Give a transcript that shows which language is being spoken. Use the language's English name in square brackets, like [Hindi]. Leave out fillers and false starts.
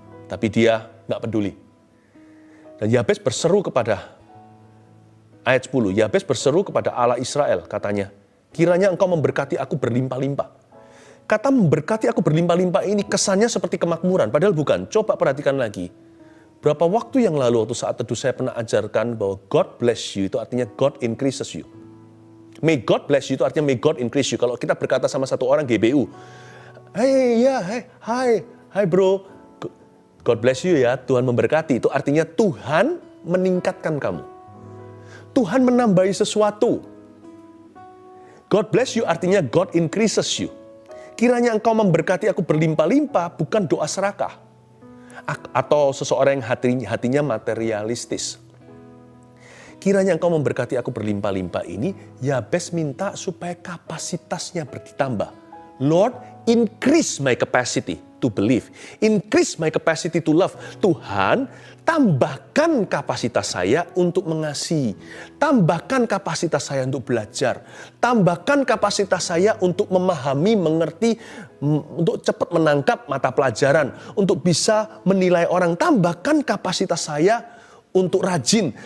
[Indonesian] Tapi dia nggak peduli. Dan Yabes berseru kepada, ayat 10, Yabes berseru kepada Allah Israel, katanya, kiranya engkau memberkati aku berlimpah-limpah. Kata memberkati aku berlimpah-limpah ini kesannya seperti kemakmuran, padahal bukan. Coba perhatikan lagi. Berapa waktu yang lalu waktu saat teduh saya pernah ajarkan bahwa God bless you itu artinya God increases you. [English] May God bless you itu artinya may God increase you. [Indonesian] Kalau kita berkata sama satu orang GBU, hai bro, God bless you ya, Tuhan memberkati. Itu artinya Tuhan meningkatkan kamu. Tuhan menambahi sesuatu. [English] God bless you artinya God increases you. [Indonesian] Kiranya engkau memberkati aku berlimpah-limpah, bukan doa serakah. Atau seseorang yang hatinya materialistis. Kiranya engkau memberkati aku berlimpah-limpah ini, Yabes minta supaya kapasitasnya bertambah. [English] Lord, increase my capacity to believe. Increase my capacity to love. [Indonesian] Tuhan, tambahkan kapasitas saya untuk mengasihi. Tambahkan kapasitas saya untuk belajar. Tambahkan kapasitas saya untuk memahami, mengerti, untuk cepat menangkap mata pelajaran. Untuk bisa menilai orang. Tambahkan kapasitas saya untuk rajin.